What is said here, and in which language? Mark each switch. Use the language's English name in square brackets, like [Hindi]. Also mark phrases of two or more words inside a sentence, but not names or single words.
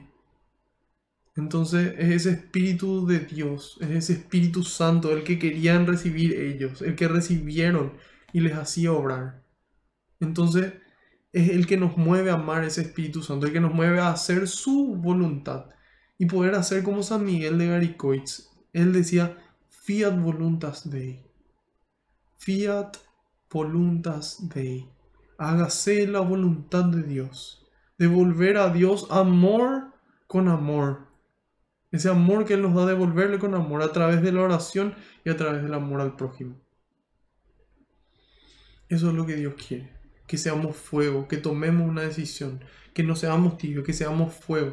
[Spanish] Entonces es ese Espíritu de Dios, es ese Espíritu Santo el que querían recibir ellos, el que recibieron y les hacía obrar. Entonces es el que nos mueve a amar ese Espíritu Santo, el que nos mueve a hacer su voluntad y poder hacer como San Miguel de Garicoitz. Él decía, [Latin] fiat voluntas Dei, fiat voluntas Dei. [Spanish] Hágase la voluntad de Dios, devolver a Dios amor con amor. Ese amor que Él nos da, devolverle con amor a través de la oración y a través del amor al prójimo. Eso es lo que Dios quiere. Que seamos fuego, que tomemos una decisión, que no seamos tibios, que seamos fuego.